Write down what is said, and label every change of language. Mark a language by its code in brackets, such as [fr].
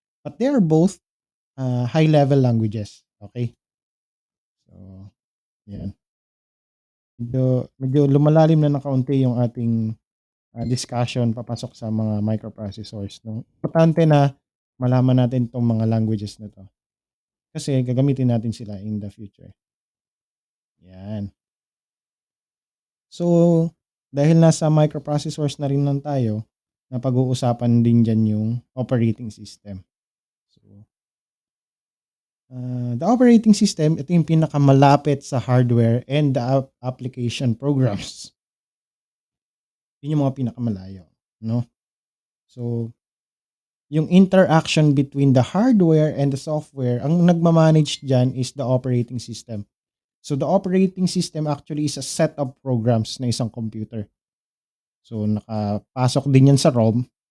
[en] But they are both high-level languages, okay? [tl] So, yan. Medyo lumalalim na ng kaunti yung ating discussion papasok sa mga microprocessors, 'no. Importante na malaman natin 'tong mga languages na 'to, kasi gagamitin natin sila [en] in the future, [tl] 'yan. So, dahil nasa microprocessors na rin lang tayo, napag-uusapan din diyan yung operating system. [en] So, the operating system, [tl] ito yung pinakamalapit sa [en] hardware and the application programs. [tl] Yun yung mga pinakamalayo, 'no. [en] So, yung interaction between the hardware and the software, [tl] ang nagma-manage diyan [en] is the operating system. So, the operating system actually is a set of programs [tl] na isang computer. So, nakapasok din yan sa ROM.